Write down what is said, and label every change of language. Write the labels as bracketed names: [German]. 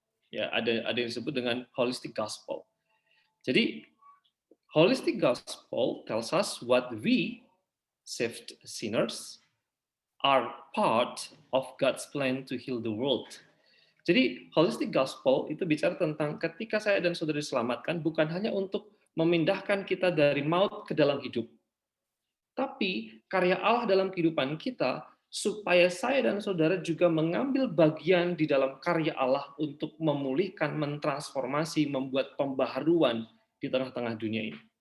[Indonesian] Ya, ada yang disebut dengan holistic gospel. Jadi [English] holistic gospel tells us what we saved sinners are part of God's plan to heal the world. [Indonesian] Jadi holistic gospel itu bicara tentang ketika saya dan saudara diselamatkan bukan hanya untuk memindahkan kita dari maut ke dalam hidup, tapi karya Allah dalam kehidupan kita supaya saya dan saudara juga mengambil bagian di dalam karya Allah untuk memulihkan, mentransformasi, membuat pembaharuan di tengah-tengah dunia ini.